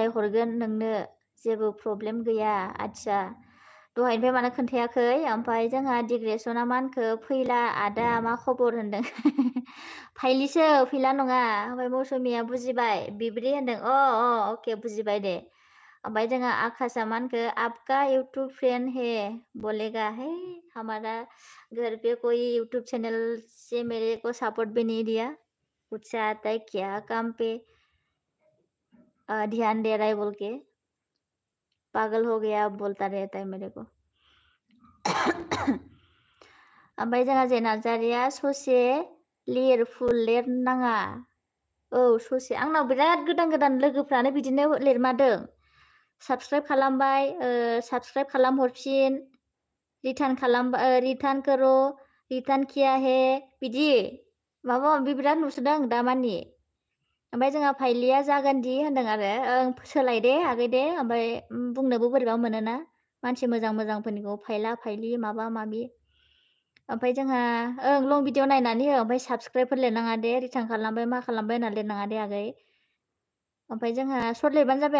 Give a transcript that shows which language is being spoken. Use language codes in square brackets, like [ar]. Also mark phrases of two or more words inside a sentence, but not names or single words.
[brx] हरगोन नोंनो जेबो प्रब्लेम गैया आदसा दहायनिफ्राय मानो खोन्थायाखै ओमफ्राय जोंहा डिग्रेसना मा होनखो फैला आदा मा खबर होनदों फाइलिसो फैला नङा ओमफ्राय मौसुमिया बुजिबाय बिब्रि होनदों अके बुजिबाय दे ओमफ्राय जोंहा आकाशा मा होनखो [hi] आपका यूट्यूब फ्रेंड है बोलेगा है हमारा घर पे कोई यूट्यूब चैनल से मेरे को सपोर्ट भी नहीं दिया कुछ आता है क्या काम पे ध्यान दे रहा है बोल के पागल हो गया अब बोलता रहता है मेरे को [brx] ओमफ्राय जोंहा जे नार्जारिया ससे फुल लिरनाङा ससे आंनाव बिराद गोदान लोगोफ्रानो बिदिनो लिरमारदों साबस्क्राइब खालामबाय साबस्क्राइब खालामहरफिन [hi] रिटार्न करो रिटार्न किया है [brx] बिदि माबा माबि बिराद नुसोदों दामानि ओमफ्राय जोंहा फाइलिया जागोन दि होनदों आरो सोलाय दे आगै दे ओमफ्राय बुंनोबो बोरैबा मोनोना मानसि मोजांफोरनिखौ फाइलि माबा माबि ओमफ्राय जोंहा लं भिडिअ नायनानै हो ओमफ्राय साबस्क्राइबफोर लिरनाङा दे रिटार्न खालामबाय मा खालामबाय होननानै लिरनाङा दे आगै ओमफ्राय जोंहा सर्ट लिरबानो जाबाय